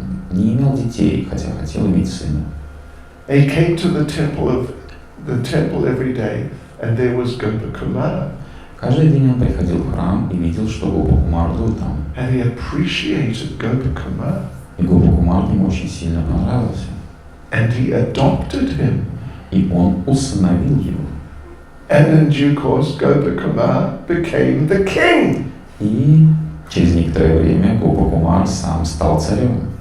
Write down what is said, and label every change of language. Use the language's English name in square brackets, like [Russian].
[Russian] Не имел детей, хотя хотел иметь сына. [English] He came to the temple every day, and there was Gopakumar. [Russian] Каждый день он приходил в храм и видел, что Гопа-кумар был там. [English] And he appreciated Gopakumar. [Russian] И Гопа-кумар ему очень сильно понравился. [English] And he adopted him. [Russian] И он усыновил его. [English] And in due course, Gopakumar became the king. [Russian] И через некоторое время Гопа-кумар сам стал царем.